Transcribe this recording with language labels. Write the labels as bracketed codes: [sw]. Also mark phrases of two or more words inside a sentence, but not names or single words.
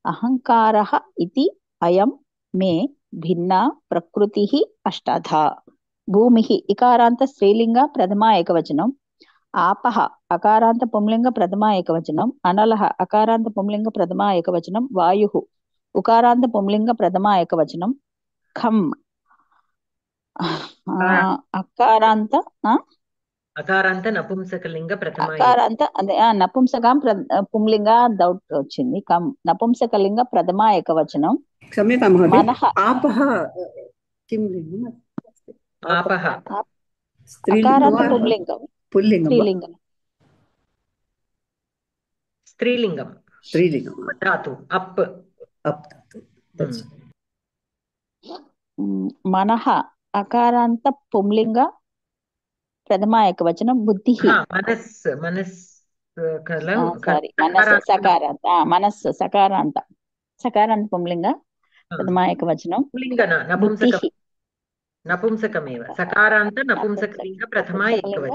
[sa] अहङ्कारः इति अयं मे भिन्ना प्रकृतिः अष्टधा भूमिः इकारान्त स्त्रीलिंग प्रथमा एकवचनम् आपः अकारान्त पुंलिंग प्रथमा एकवचनम् अनलः अकारान्त पुंलिंग प्रथमा एकवचनम् वायुः उकारान्त पुंलिंग प्रथमा एकवचनम् खम् अकारान्त అకారాంత నపుంసకలింగ ప్రథమ అకారాంత అదే నపుంసకం పుంలింగ [te] డౌట్ వచ్చింది [sa] కమ్ నపుంసకలింగ ప్రథమ ఏకవచనం क्षम्यतां महोदय మనః आपः किं लिङ्गम्? ఆపః स्त्रीलिङ्गं అకారాంత वा పుంలింగం पुल्लिङ्गं वा? స్త్రీలింగం స్త్రీలింగం स्त्रीलिङ्गं ధాతు అప్ अप् धातु. That's మనః అకారాంత పుంలింగ ప్రథమ ఏకవచనం బుద్ధిః మనస్ మనస్ సారీ మనస్ సకారాంత మనస్ సకారాంత సకారాంత పుంలింగ ప్రథమ ఏకవచనం పుల్లింగన బుద్ధిః నపుంసకమేవ సకారాంత నపుంసకలింగ ప్రథమ ఏకవచనం